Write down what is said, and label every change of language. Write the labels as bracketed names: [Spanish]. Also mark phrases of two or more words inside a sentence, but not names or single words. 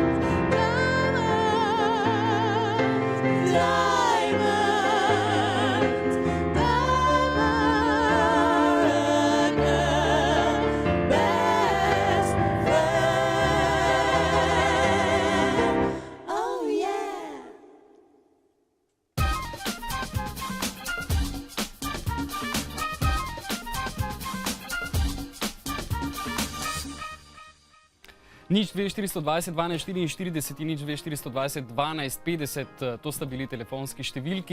[English] Diamonds, diamonds, diamonds are a girl's best friend. Oh yeah. [Slovenian] Nič 2420 12 44 in nič 2420 12 50, to sta bili telefonski številki.